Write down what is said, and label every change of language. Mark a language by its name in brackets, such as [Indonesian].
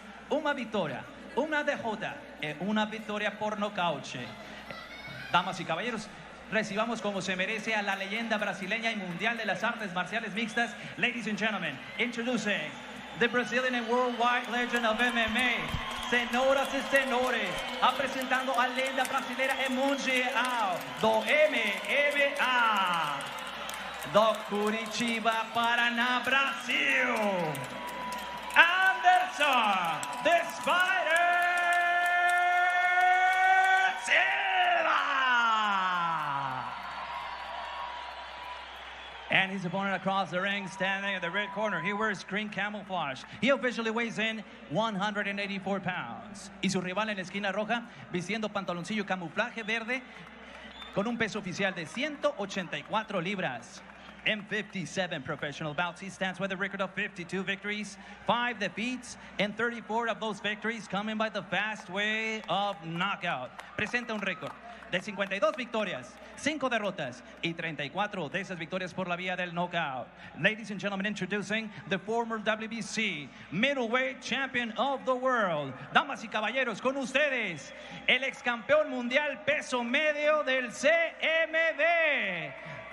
[Spanish] Una victoria, una derrota y una victoria por nocaut. Damas y caballeros, recibamos como se merece a la leyenda brasileña y mundial de las artes marciales mixtas. [English] Ladies and gentlemen, introducing the Brazilian and worldwide legend of MMA. [Portuguese] Senhoras y senhores, apresentando a lenda brasileira e mundial do MMA. Do Curitiba, Paraná, Brasil. [English] Anderson, the Spider Silva! And his opponent across the ring, standing at the red corner. He wears green camouflage. He officially weighs in 184 pounds. [Spanish] Y su rival en la esquina roja, vistiendo pantaloncillo camuflaje verde, con un peso oficial de 184 libras. [English] In 57 professional bouts, he stands with a record of 52 victories, 5 defeats, and 34 of those victories coming by the fast way of knockout. [Spanish] Presenta un récord de 52 victorias, 5 derrotas, y 34 de esas victorias por la vía del knockout. [English] Ladies and gentlemen, introducing the former WBC middleweight champion of the world. [Spanish] Damas y caballeros, con ustedes, el ex campeón mundial peso medio del CMB.